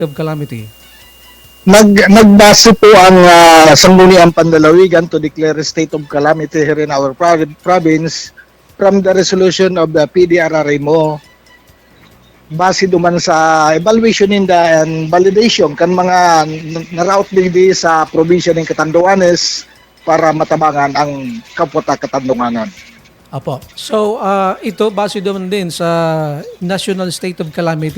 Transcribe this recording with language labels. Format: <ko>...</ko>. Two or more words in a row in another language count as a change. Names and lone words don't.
<en>of calamity?</en> <bik>Nagbase po ang Sangguniang Panlalawigan</bik> <en>to declare a state of calamity here in our province from the resolution of the PDRRMO</en> <bik>base duman sa</bik> <en>evaluation and validation</en> <bik>kan mga naraot digdi sa probinsya ng Catanduanes para matabangan ang kapwa Katandunganan. Apo.</bik> <tl>So, ito base naman din sa National State of Calamity.</tl>